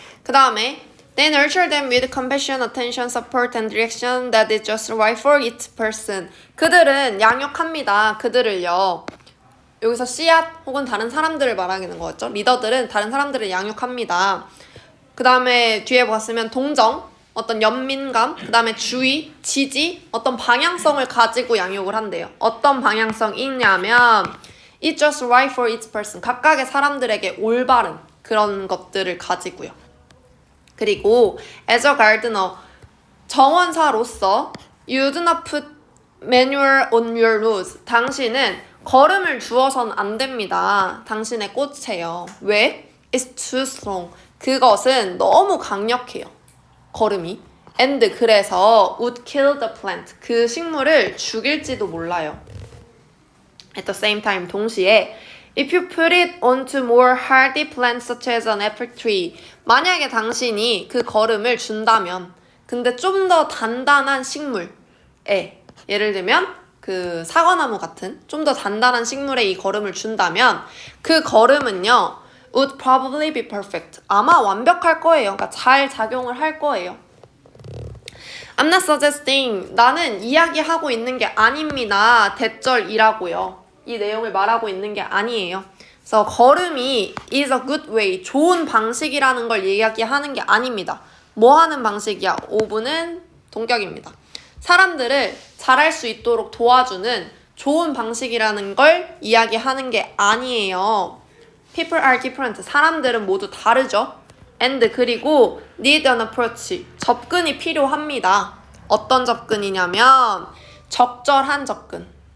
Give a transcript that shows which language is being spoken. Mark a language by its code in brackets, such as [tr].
[ko] 그 다음에 [en] They nurture them with compassion, attention, support, and direction that is just right for each person. [ko] 그들은 양육합니다. 그들을요. 여기서 씨앗 혹은 다른 사람들을 말하는 거였죠. 리더들은 다른 사람들을 양육합니다. 그 다음에 뒤에 봤으면 동정, 어떤 연민감, 그 다음에 주의, 지지, 어떤 방향성을 가지고 양육을 한대요. 어떤 방향성이냐면 [en] It's just right for each person. [ko] 각각의 사람들에게 올바른 그런 것들을 가지고요. 그리고 [en] as a gardener, [ko] 정원사로서 [en] you do not put manure on your roots. [ko] 당신은 거름을 주어서는 안 됩니다. 당신의 꽃에요. 왜? [en] It's too strong. [ko] 그것은 너무 강력해요. 거름이. [en] And [ko] 그래서 [en] would kill the plant. [ko] 그 식물을 죽일지도 몰라요. [en] At the same time, [ko] 동시에 [en] If you put it onto more hardy plants such as an apple tree. [ko] 만약에 당신이 그 거름을 준다면 근데 좀 더 단단한 식물에 예를 들면 그 사과나무 같은 좀 더 단단한 식물에 이 거름을 준다면 그 거름은요 [en] would probably be perfect. [ko] 아마 완벽할 거예요. 그러니까 잘 작용을 할 거예요. [en] I'm not suggesting. [ko] 나는 이야기하고 있는 게 아닙니다. 대절이라고요. 이 내용을 말하고 있는 게 아니에요. 그래서 거름이 [en] is a good way, [ko] 좋은 방식이라는 걸 이야기하는 게 아닙니다. 뭐 하는 방식이야? 5분은 동격입니다. 사람들을 잘할 수 있도록 도와주는 좋은 방식이라는 걸 이야기하는 게 아니에요. [en] People are different. [ko] 사람들은 모두 다르죠. [en] And [ko] 그리고 [en] need an approach. [ko] 접근이 필요합니다. 어떤 접근이냐면 적절한 접근.